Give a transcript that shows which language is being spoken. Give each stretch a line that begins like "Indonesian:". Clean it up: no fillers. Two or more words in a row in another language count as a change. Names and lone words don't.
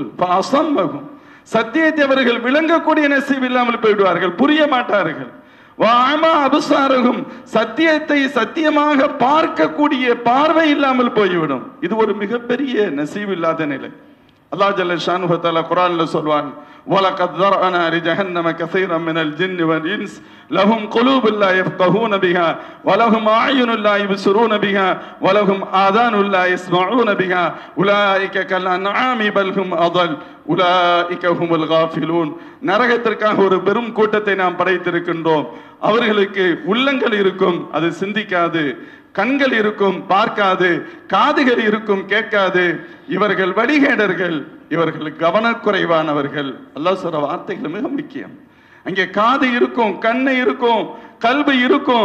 Tamil: அசம்பகம், சத்தியத்தை அவர்கள் விளங்கக்கூடிய நசீப் இல்லாமல் போய்விடுவார்கள், புரிய மாட்டார்கள். அபசாரகும், சத்தியத்தை சத்தியமாக பார்க்கக்கூடிய பார்வை இல்லாமல் போய்விடும். இது ஒரு மிகப்பெரிய நசீப் இல்லாத நிலை.
Arabic: الله جل شأنه وتعالى
Tamil: குர்ஆன்ல சொல்வான்,
Arabic: وَلَقَدْ ذَرَأْنَا لِجَهَنَّمَ كَثِيرًا مِنَ الْجِنِّ وَالْإِنسِ لَهُمْ قُلُوبٌ لَا يَفْقَهُونَ بِهَا وَلَهُمْ أَعْيُنٌ لَا يُبْصِرُونَ بِهَا وَلَهُمْ آذَانٌ لَا يَسْمَعُونَ بِهَا أُولَٰئِكَ كَالْأَنْعَامِ بَلْ هُمْ أَضَلُّ أُولَٰئِكَ هُمُ الْغَافِلُونَ.
Tamil: நரகத்திற்காக ஒரு பெரும் கூட்டத்தை நாம் படைத்திருக்கின்றோம். அவர்களுக்கு உள்ளங்கள் இருக்கும், அது சிந்திக்காது. கண்கள் இருக்கும், பார்க்காது. காதுகள் இருக்கும், கேட்காது. இவர்கள் வழிகேடர்கள், இவர்கள் கவனக்குறைவானவர்கள். அல்லாஹ் சொல்ற வார்த்தைகள் மிக முக்கியம். அங்கே காது இருக்கும், கண்ணு இருக்கும், கல்வி இருக்கும்.